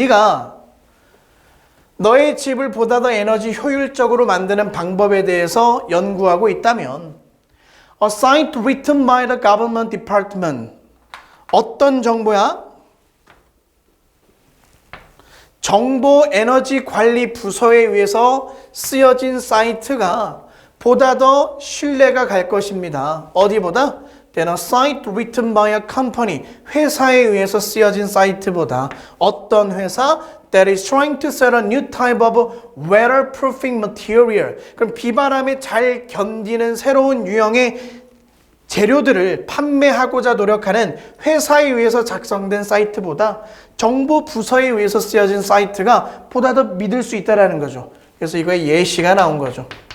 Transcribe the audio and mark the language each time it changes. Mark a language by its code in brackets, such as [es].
[ko] 네가 너의 집을 보다 더 에너지 효율적으로 만드는 방법에 대해서 연구하고 있다면 [en] A site written by the government department. [ko] 어떤 정보야? 정보 에너지 관리 부서에 의해서 쓰여진 사이트가 보다 더 신뢰가 갈 것입니다. 어디보다? [en] Than a site written by a company. [ko] 회사에 의해서 쓰여진 사이트보다. 어떤 회사? [en] That is trying to sell a new type of weatherproofing material. [ko] 그럼 비바람에 잘 견디는 새로운 유형의 재료들을 판매하고자 노력하는 회사에 의해서 작성된 사이트보다 정보 부서에 의해서 쓰여진 사이트가 보다 더 믿을 수 있다는 거죠. 그래서 이거에 예시가 나온 거죠.